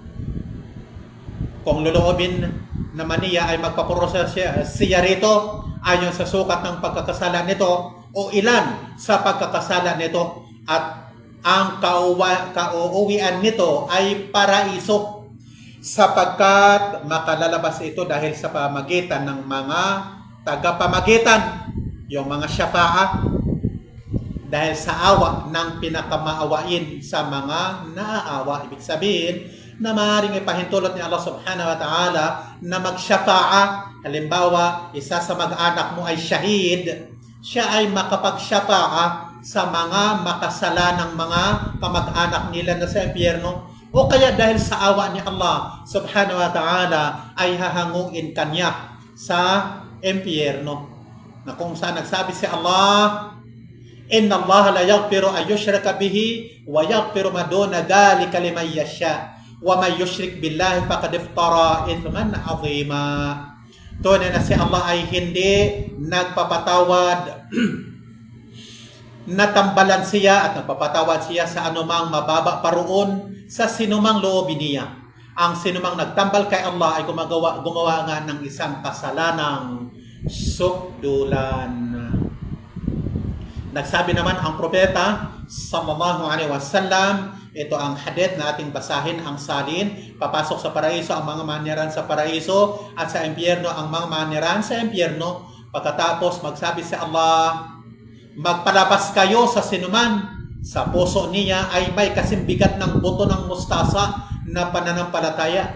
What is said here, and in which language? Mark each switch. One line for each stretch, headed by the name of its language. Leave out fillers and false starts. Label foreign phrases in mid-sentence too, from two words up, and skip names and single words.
Filipino: Kung luluobin naman niya ay magpaproses siya rito ayon sa sukat ng pagkakasala nito o ilan sa pagkakasala nito, at ang kauuwian nito ay paraiso sapagkat makalalabas ito dahil sa pamagitan ng mga tagapamagitan, yung mga syafa'a, dahil sa awa ng pinakamaawain sa mga naaawa. Ibig sabihin na maaaring ipahintulot ni Allah
Arabic: سبحانه وتعالى
Filipino: na magsyafa'a. Halimbawa, isa sa mag-anak mo ay shahid, siya ay makapagsyafa'a sa mga makasalanang mga kamag-anak nila na sa impyerno, o kaya dahil sa awa ni Allah
Arabic: سبحانه وتعالى
Filipino: ay hahanguin kanya sa impyerno, na kung saan nagsabi si Allah,
Arabic: إن الله لا يغفر أن يشرك به ويغفر ما دون ذلك لمن يشاء ومن يشرك بالله فقد افترى إثما عظيما.
Filipino: Tunay na si Allah ay hindi nagpapatawad, natambalan siya at nagpapatawad siya sa anumang mababa paroon sa sinumang loobin niya. Ang sinumang nagtambal kay Allah ay gumawa nga ng isang kasalanang sukdulan. Nagsabi naman ang propeta
Arabic: صلى الله عليه وسلم,
Filipino: ito ang hadith na ating basahin, ang salin, papasok sa paraiso ang mga maniran sa paraiso at sa impyerno ang mga maniran sa impyerno. Pagkatapos magsabi si Allah, magpalabas kayo sa sinuman sa puso niya ay may kasimbigat ng buto ng mustasa na pananampalataya.